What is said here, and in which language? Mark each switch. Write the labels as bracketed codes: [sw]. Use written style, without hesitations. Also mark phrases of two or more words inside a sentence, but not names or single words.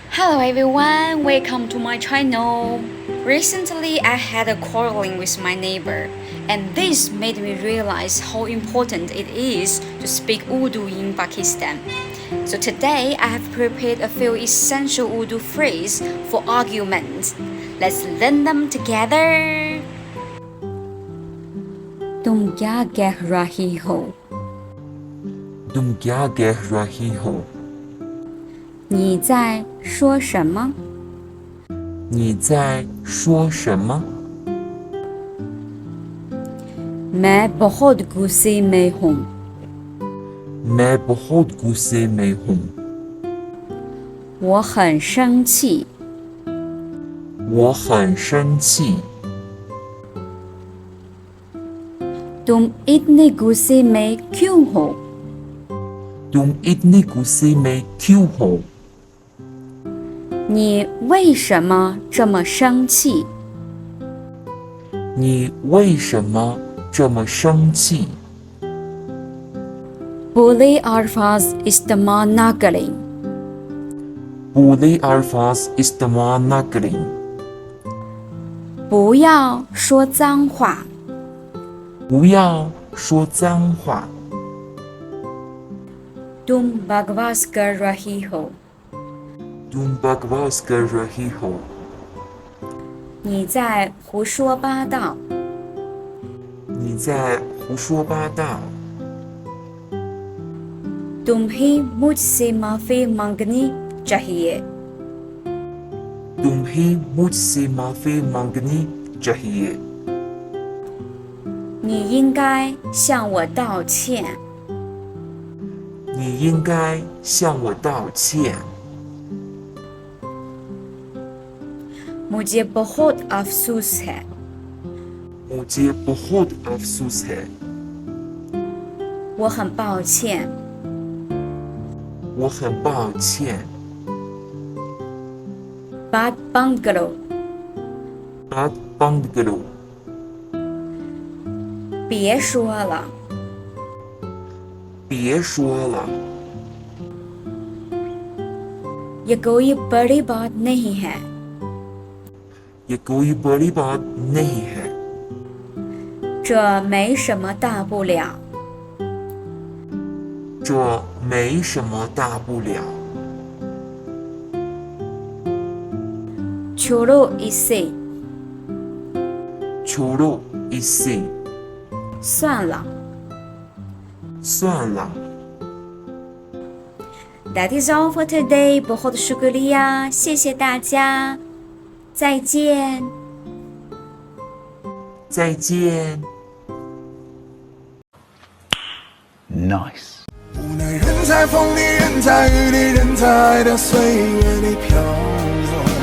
[en] Hello everyone, welcome to my channel. Recently I had a quarreling with my neighbor, and this made me realize how important it is to speak Urdu in Pakistan. So today I have prepared a few essential Urdu phrases for arguments. Let's learn them together. [hi] तुम क्या कह रही हो? तुम क्या कह रही हो? [zh] 你在说什么？你在说什么？ [hi] मैं बहुत गुस्से में हूँ। मैं बहुत गुस्से में हूँ। [zh] 我很生气。我很生气。 [hi] तुम इतने गुस्से में क्यों हो? तुम इतने गुस्से में क्यों हो? [zh] 你为什么这么生气？你为什么这么生气？ [hi] बुरे अल्फाज इस्तेमाल ना करें। बुरे अल्फाज इस्तेमाल न करें। [zh] 不要说脏话。不要说脏话。 [hi] तुम बकवास कर रही हो। तुम बकवास कर रही हो। [zh] 你在胡说八道。你在胡说八道。 [hi] तुम्हें मुझसे माफी मांगनी चाहिए। तुम्हें मुझसे माफी मांगनी चाहिए। [zh] 你应该向我道歉。你应该向我道歉。 [hi] मुझे बहुत अफसोस है। मुझे बहुत अफसोस है। [zh] 我很抱歉。我很抱歉。 [hi] बात बंद करो। बात बंद करो। [zh] 别说了。别说了。 [hi] ये कोई बड़ी बात नहीं है। ये कोई बड़ी बात नहीं है। [zh] 这没什么大不了。这没什么大不了。 [hi] छोड़ो इसे। छोड़ो इसे। [zh] 算了。算了。 [en] That is all for today. [hi] बहुत शुक्रिया， [zh] 谢谢大家，再见。再见。 [en] Nice。 [zh] 无奈人在风里，人在雨里，人在爱的岁月里漂流。